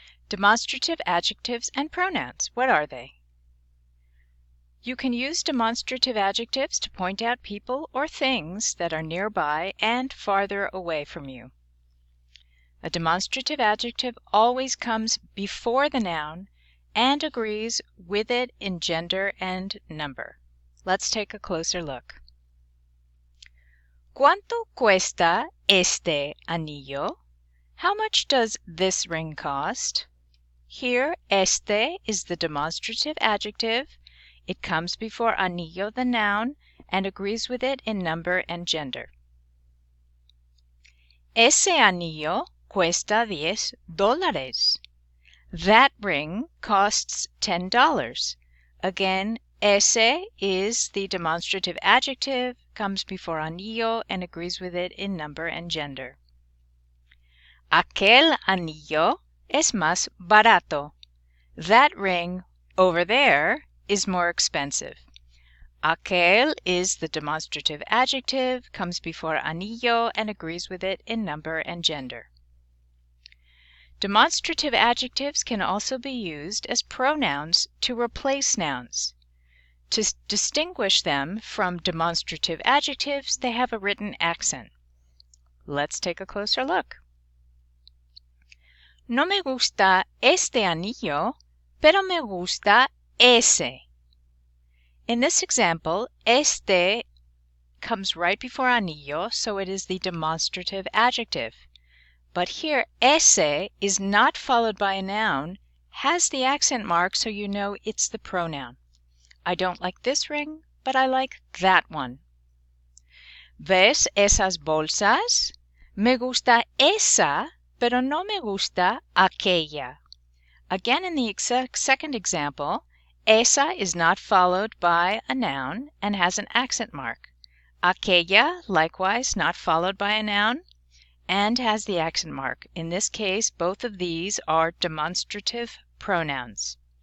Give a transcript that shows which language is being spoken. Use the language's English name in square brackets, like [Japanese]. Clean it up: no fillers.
[English] Demonstrative adjectives and pronouns, what are they? You can use demonstrative adjectives to point out people or things that are nearby and farther away from you. A demonstrative adjective always comes before the noun and agrees with it in gender and number. Let's take a closer look. [Spanish] ¿Cuánto cuesta este anillo? [English] How much does this ring cost? Here, este is the demonstrative adjective. It comes before anillo, the noun, and agrees with it in number and gender. [Spanish] Ese anillo cuesta $10. [English] That ring costs $10. Again, ese is the demonstrative adjective, comes before anillo, and agrees with it in number and gender. [Spanish] Aquel anillo es más barato. [English] That ring over there is more expensive. Aquel is the demonstrative adjective, comes before anillo, and agrees with it in number and gender. Demonstrative adjectives can also be used as pronouns to replace nouns. To distinguish them from demonstrative adjectives, they have a written accent. Let's take a closer look. [Spanish] No me gusta este anillo, pero me gusta ese. [English] In this example, este comes right before anillo, so it is the demonstrative adjective. But here, ese is not followed by a noun, has the accent mark, so you know it's the pronoun. I don't like this ring, but I like that one. [Spanish] ¿Ves esas bolsas? Me gusta esa, pero no me gusta aquella. [English] Again, in the second example, esa is not followed by a noun and has an accent mark. Aquella, likewise, not followed by a noun and has the accent mark. In this case, both of these are demonstrative pronouns.